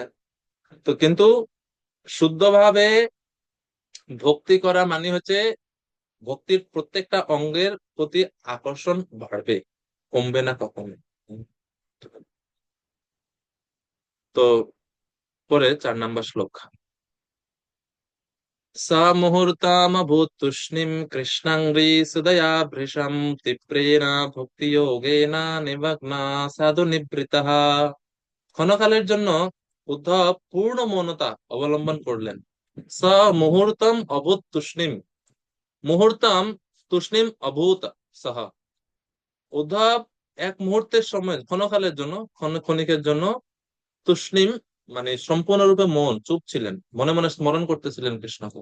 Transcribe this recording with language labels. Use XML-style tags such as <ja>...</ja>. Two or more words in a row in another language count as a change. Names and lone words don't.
<bn>তো কিন্তু শুদ্ধভাবে ভক্তি করা মানে হচ্ছে ভক্তির প্রত্যেকটা অঙ্গের প্রতি আকর্ষণ বাড়বে, কমবে না কখনো। তো পরে 4 নম্বর শ্লোক।</bn> <sa>स मुहूर्तामभूत् तुष्णीं कृष्णाङ्घ्रि सुदया भृशं तीव्रेण भक्तियोगेन निमग्ना साधु निवृतः।</sa> <bn>ক্ষণকালের জন্য উদ্ধব পূর্ণ মৌনতা অবলম্বন করলেন।</bn> <sa>स मुहूर्तम अभूत तुष्णीम, मुहूर्तम तुष्णीम अभूत सह।</sa> <bn>উদ্ধব এক মুহূর্তের সময়, ক্ষণকালের জন্য, ক্ষণিকের জন্য তুষ্ণীম মানে সম্পূর্ণরূপে মন চুপ ছিলেন, মনে মনে স্মরণ করতেছিলেন কৃষ্ণকে।</bn>